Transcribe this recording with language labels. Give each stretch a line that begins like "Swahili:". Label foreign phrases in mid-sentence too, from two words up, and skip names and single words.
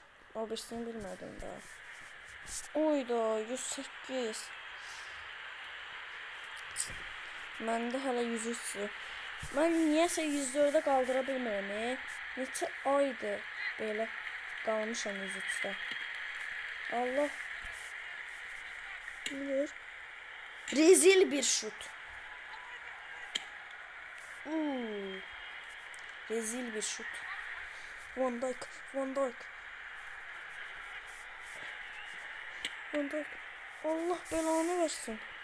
Azerbaijani: O birisini bilmədim də. Oyda 108. Məndə hələ 103-dür. Mən niyəsə 104-də qaldıra bilmirəm. Neçə aydır belə qalmışam 103-də. Allah bilir. Rezil bir şut. Rezil bir şut. Van Dijk. Allah belanı versin.